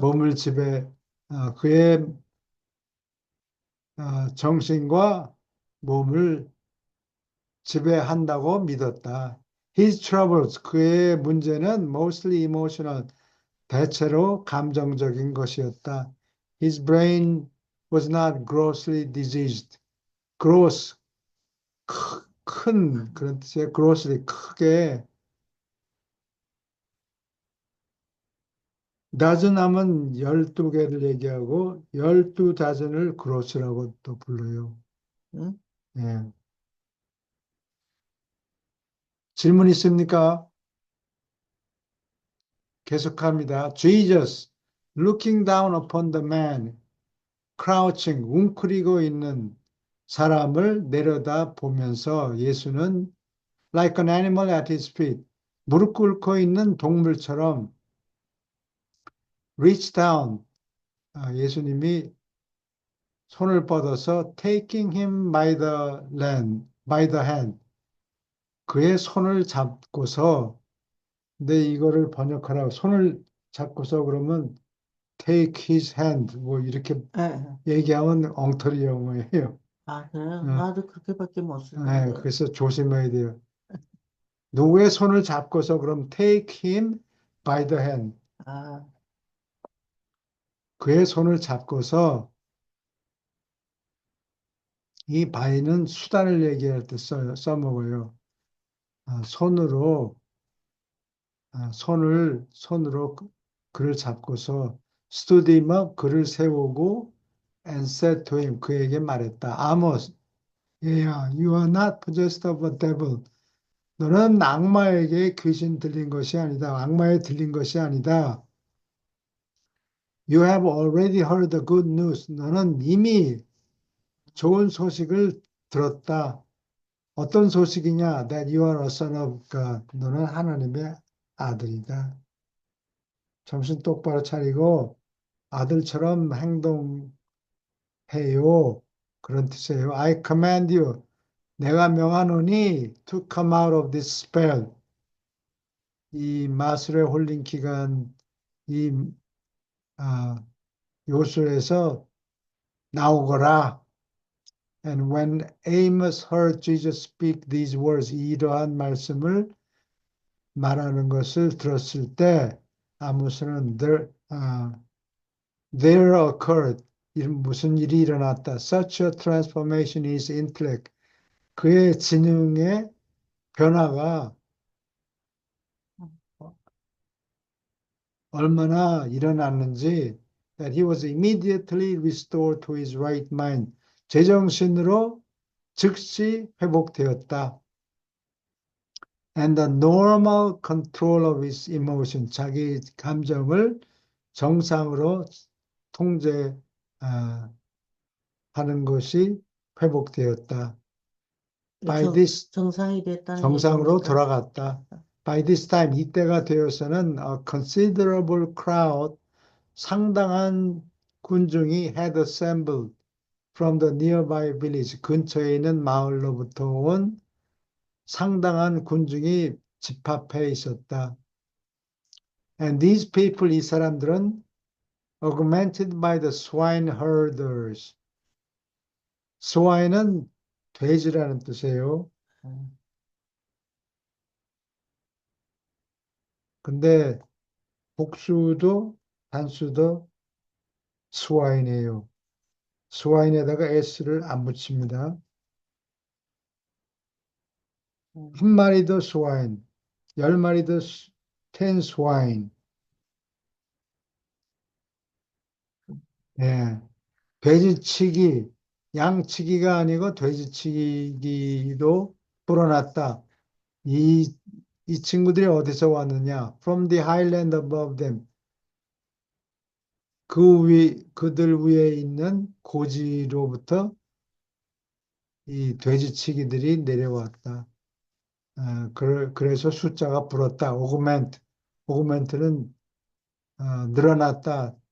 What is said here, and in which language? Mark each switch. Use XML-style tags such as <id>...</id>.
<ko>몸을 그의 정신과 몸을 지배한다고 믿었다.</ko> <en>His troubles,</en> <ko>그의 문제는</ko> <en>mostly emotional,</en> <ko>대체로 감정적인 것이었다.</ko> <en>His brain was not grossly diseased.</en> <ko>gross, 큰 그런 뜻이에요. grossly, 크게. dozen 하면 12개를 얘기하고 12dozen을 gross라고 또 불러요. 응? 예. 질문 있습니까? 계속합니다.</ko> <en>Jesus, looking down upon the man, crouching,</en> <ko>웅크리고 있는 사람을 내려다 보면서 예수는</ko> <en>like an animal at his feet,</en> <ko>무릎 꿇고 있는 동물처럼</ko> <en>reach down,</en> <ko>예수님이 손을 뻗어서</ko> <en>taking him by the by the hand.</en> <ko>그의 손을 잡고서, 근데 이거를 번역하라고 손을 잡고서 그러면</ko> <en>take his hand</en> <ko>뭐 이렇게 예. 얘기하면 엉터리 영어예요. 아, 그래요? 어, 나도 그렇게밖에 못 네, 쓰는데. 그래서 조심해야 돼요. 누구의 손을 잡고서 그럼</ko> <en>take him by the hand.</en> <ko>아, 그의 손을 잡고서 이 by는 수단을 얘기할 때 써먹어요. 손으로 손으로 그를 잡고서</ko> <en>stood him up</en> <ko>그를 세우고</ko> <en>and said to him</en> <ko>그에게 말했다.</ko> <en>아모스,</en> <ko>얘야,</ko> <en>you are not possessed of a devil.</en> <ko>너는 악마에게 귀신 들린 것이 아니다. 악마에 들린 것이 아니다.</ko> <en>You have already heard the good news.</en> <ko>너는 이미 좋은 소식을 들었다. 어떤 소식이냐?</ko> <en>That you are a son of God.</en> <ko>너는 하나님의 아들이다. 정신 똑바로 차리고 아들처럼 행동해요. 그런 뜻이에요.</ko> <en>I command you.</en> <ko>내가 명하노니</ko> <en>to come out of this spell.</en> <ko>이 마술에 홀린 기간, 이 요술에서 나오거라.</ko> <en>And when Amos heard Jesus speak these words,</en> <ko>이러한 말씀을 말하는 것을 들었을 때, 아모스는</ko> <en>there occurred,</en> <ko>무슨 일이 일어났다.</ko> <en>Such a transformation in his intellect.</en> <ko>그의 지능의 변화가 얼마나 일어났는지,</ko> <en>that he was immediately restored to his right mind.</en> <ko>제정신으로 즉시 회복되었다.</ko> <en>And the normal control of his emotion.</en> <ko>자기 감정을 정상으로 통제하는 것이 회복되었다.</ko> <en>By this</en> <ko>정상이 됐다는 정상으로 얘기입니까? 돌아갔다.</ko> <en>By this time</en> <ko>이때가 되어서는</ko> <en>a considerable crowd</en> <ko>상당한 군중이</ko> <en>had assembled from the nearby village</en> <ko>근처에 있는 마을로부터 온 상당한 군중이 집합해 있었다.</ko> <en>And these people</en> <ko>이 사람들은</ko> <en>augmented by the swineherders.</en> <ko>swine은 돼지라는 뜻이에요. 근데 복수도 단수도 swine이에요. swine에다가 s를 안 붙입니다. 한 마리도 swine, 10마리도 10 swine. 예. 돼지치기, 양치기가 아니고 돼지치기도 불어났다. 이 친구들이 어디서 왔느냐?</ko> <en>From the highland above them.</en> <ko>그들 위에 있는 고지로부터 이 돼지치기들이 내려왔다. 그래서 숫자가 불었다. augment는 늘어났다.</ko>